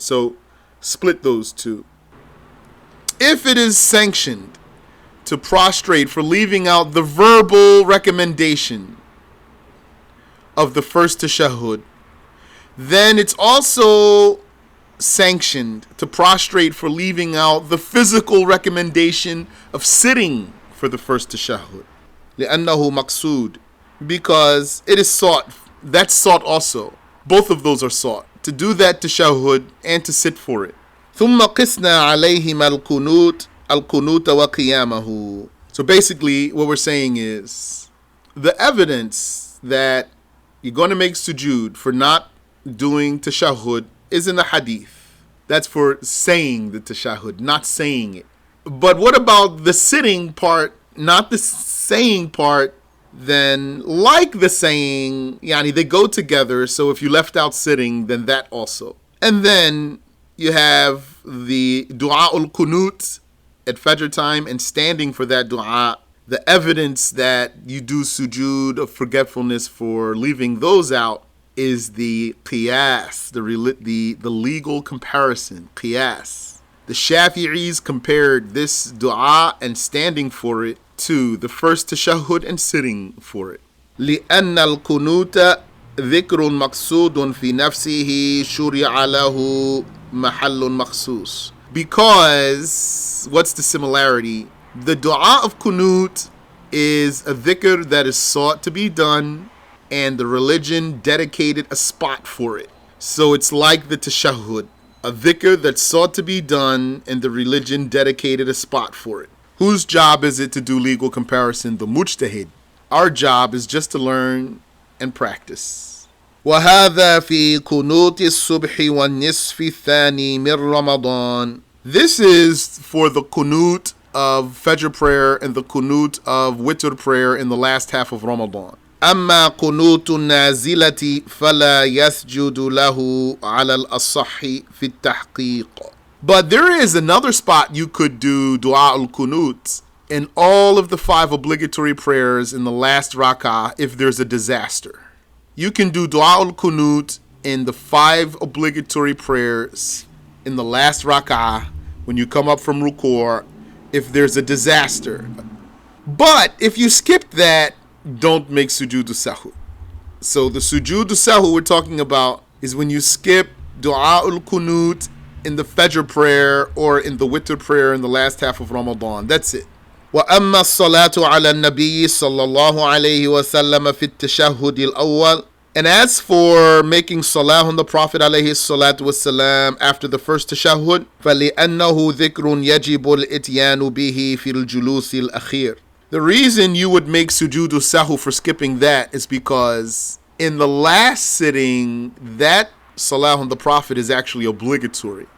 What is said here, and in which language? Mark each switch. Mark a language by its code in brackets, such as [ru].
[en] So split those two. If it is sanctioned to prostrate for leaving out the verbal recommendation of the first tashahhud, then it's also sanctioned to prostrate for leaving out the physical recommendation of sitting for the first tashahhud. [ar] لأنه مقصود, [en] because it is sought. That's sought also. Both of those are sought. To do that tashahhud and to sit for it. [ar] ثم قسنا عليهما القنوت وقيامه. [en] So basically what we're saying is the evidence that you're going to make sujood for not doing tashahhud is in the hadith. That's for saying the tashahhud, not saying it. But what about the sitting part, not the saying part? Then like the saying, yani they go together. So if you left out sitting, then that also. And then you have the dua ul-qunut at Fajr time and standing for that dua. The evidence that you do sujood of forgetfulness for leaving those out is the qiyas, the legal comparison, qiyas. The Shafi'is compared this dua and standing for it to the first tashahhud and sitting for it. [ar] لأن القنوت ذكر مقصود في نفسه شرع له محل مخصوص. [en] Because, what's the similarity? The dua of qunut is a dhikr that is sought to be done, and the religion dedicated a spot for it. So it's like the tashahhud, a dhikr that's sought to be done, and the religion dedicated a spot for it. Whose job is it to do legal comparison? The mujtahid. Our job is just to learn and practice. [ar] وَهَذَا فِي قُنُوتِ الصُّبْحِ وَالنِّصْفِ الثَّانِي مِنْ رَمَضَانِ. [en] This is for the qunut of Fajr prayer and the qunut of Witr prayer in the last half of Ramadan. [ar] أما قنوت النازلة فلا يسجد له على الأصح في التحقيق. [en] But there is another spot you could do dua al-qunut in all of the 5 obligatory prayers in the last rak'ah if there's a disaster. You can do dua al-qunut in the 5 obligatory prayers in the last rak'ah when you come up from ruku' if there's a disaster. But if you skip that, don't make sujood sahu. So the sujood sahu we're talking about is when you skip dua al-qunut in the Fajr prayer or in the Witr prayer in the last half of Ramadan. That's it. [ar] وأما الصلاة على النبي صلى الله عليه وسلم في التشهد الأول. [en] And as for making salah on the Prophet [ar] عليه الصلاة والسلام [en] after the first tashahhud, [ar] فلأنه ذكر يجب الإتيان به في الجلوس الأخير. [en] The reason you would make sujudu sahu for skipping that is because in the last sitting, that salah on the Prophet is actually obligatory.